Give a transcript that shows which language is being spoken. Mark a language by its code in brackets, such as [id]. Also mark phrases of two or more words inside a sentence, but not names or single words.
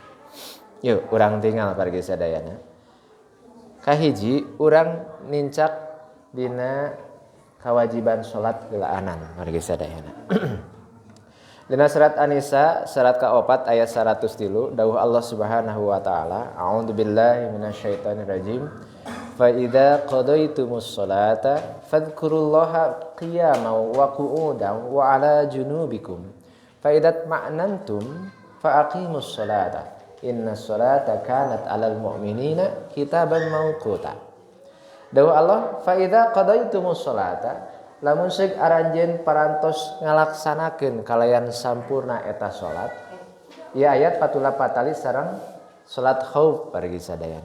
[su] Yuk urang tinggal pargi sadayana. Kahiji urang nincak dina kewajiban salat gelaanan pargi sadayana. Dina surat An-Nisa surat ka-4 ayat 103 dawuh Allah [ar] سبحانه وتعالى, أعوذ بالله من الشيطان الرجيم. فإذا قضيتم الصلاة فاذكروا الله قياما وقعودا وعلى جنوبكم. فإذا اطمأننتم فأقيموا الصلاة. إن الصلاة كانت على المؤمنين كتابا موقوتا. [su] Dawuh Allah, [ar] فإذا قضيتم الصلاة [su] lamun ceuk aranjeun parantos ngalaksanakeun kalayan sampurna eta salat. Ieu ayat patula patali sareng salat khauf pargi sadayana.